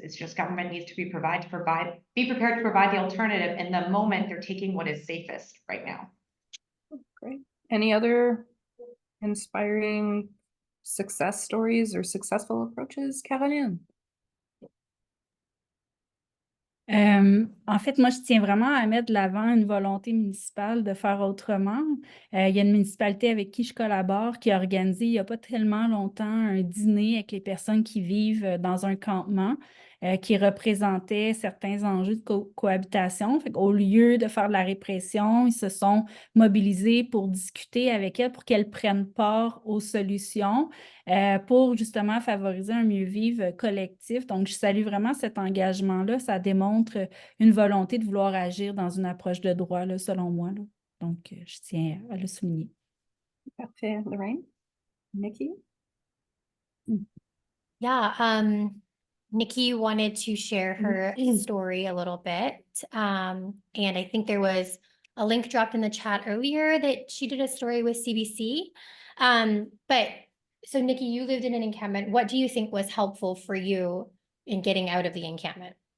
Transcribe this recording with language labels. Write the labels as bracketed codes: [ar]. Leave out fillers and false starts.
[en] It's just government needs to be prepared to provide the alternative in the moment they're taking what is safest right now. Great. Any other inspiring success stories or successful approaches, Caroline? [fr] En fait, moi, je tiens vraiment à mettre de l'avant une volonté municipale de faire autrement. Il y a une municipalité avec qui je collabore qui a organisé il n'y a pas tellement longtemps un dîner avec les personnes qui vivent dans un campement qui représentait certains enjeux de cohabitation. Fait qu'au lieu de faire de la répression, ils se sont mobilisés pour discuter avec elles, pour qu'elles prennent part aux solutions, pour justement favoriser un mieux-vivre collectif. Donc, je salue vraiment cet engagement-là. Ça démontre une volonté de vouloir agir dans une approche de droit, là, selon moi. Là. Donc, je tiens à le souligner. Parfait. Lorraine? Nikki? [en] Yeah, Nikki wanted to share her story a little bit. And I think there was a link dropped in the chat earlier that she did a story with CBC. But so Nikki, you lived in an encampment. What do you think was helpful for you in getting out of the encampment?